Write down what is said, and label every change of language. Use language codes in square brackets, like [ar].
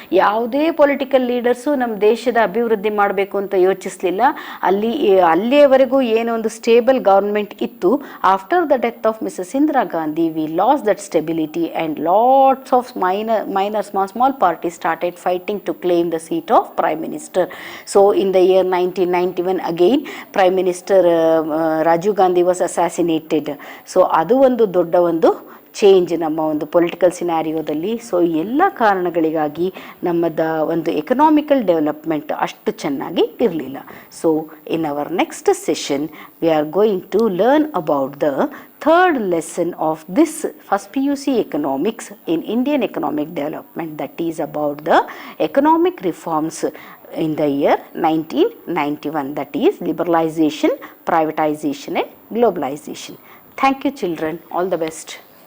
[kn] ಯಾವುದೇ political leaders ನಮ್ಮ ದೇಶದ ಅಭಿವೃದ್ಧಿ ಮಾಡಬೇಕು ಅಂತ ಯೋಚಿಸಲಿಲ್ಲ. ಅಲ್ಲಿಯವರೆಗೂ ಏನೋ ಒಂದು ಸ್ಟೇಬಲ್ ಗೌರ್ಮೆಂಟ್ ಇತ್ತು. [en] After the death of Mrs Indira Gandhi we lost that stability and lots of minor small parties started fighting to claim the seat of prime minister. So in the year 1991 again prime minister Rajiv Gandhi was assassinated. [kn] So ಅದು ಒಂದು ದೊಡ್ಡ ಒಂದು change ನಮ್ಮ ಒಂದು political ಸಿನಾರಿಯೋದಲ್ಲಿ. So ಎಲ್ಲ ಕಾರಣಗಳಿಗಾಗಿ ನಮ್ಮದ ಒಂದು economical development ಅಷ್ಟು ಚೆನ್ನಾಗಿ ಇರಲಿಲ್ಲ. [en] So in our next session we are going to learn about the third lesson of this first PUC economics in Indian economic development, that is about the economic reforms in the year 1991, that is liberalization, privatization and globalization. Thank you children, all the best.